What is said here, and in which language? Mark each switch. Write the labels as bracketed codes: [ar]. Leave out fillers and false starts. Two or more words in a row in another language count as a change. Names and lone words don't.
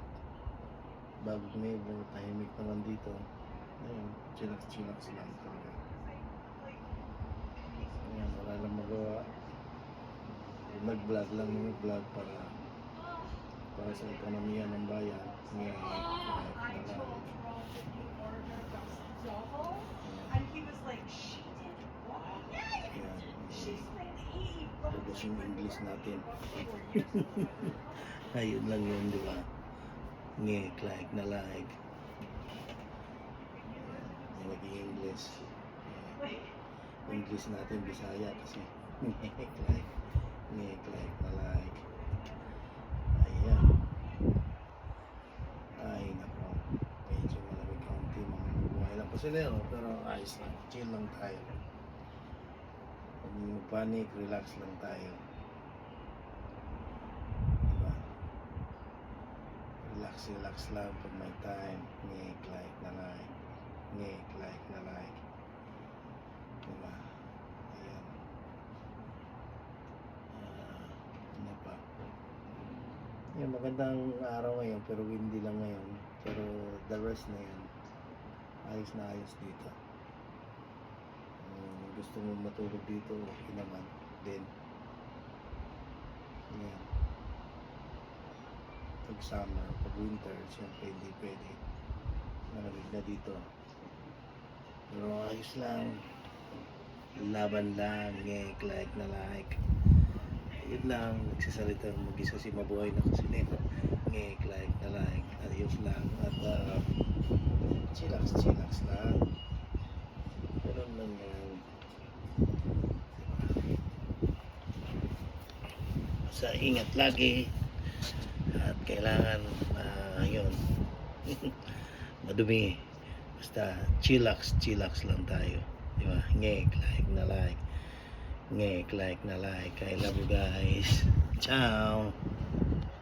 [tl] Bagong neighbor, tahimik naman dito. Ayun, chillax lang talaga. Ayan, wala lang magawa. Nag-vlog para sa ekonomiya ng bayan. Ngayon, [en] And he was like, she did what? She's naive. [tl] Tapos yung English natin. Ayun lang yun, di ba? [en] Like [tl] na like. Yung naging English. English natin, Bisaya kasi. Like na like. Ayan. Ay, nako. Medyo malamig kaunti mga buhay lang pasilero, pero ayos lang. Chill lang tayo. Huwag mo panic, relax lang tayo. Diba? Relax lang pag may time. Like na like. Like na like. Diba? Ayan. Ano pa? Yan, magandang araw ngayon, pero windy lang ngayon. Pero the rest na yan. Ayos na ayos dito. Gusto mo matulog dito, okay naman din. Yan. Pag summer, pag winter, siyempre hindi pwede. Malamig na dito. Pero ayos lang. Laban lang, like na like. Yun lang, nagsasalita mag-isa si mabuhay na kusinero. Like na like. Ayos lang. At chillax lang. Ganun lang yan. Sa ingat lagi. At kailangan yun. Madumi. Basta chillax lang tayo. Diba? Like na like. Like na like. [en] I love you guys. Ciao.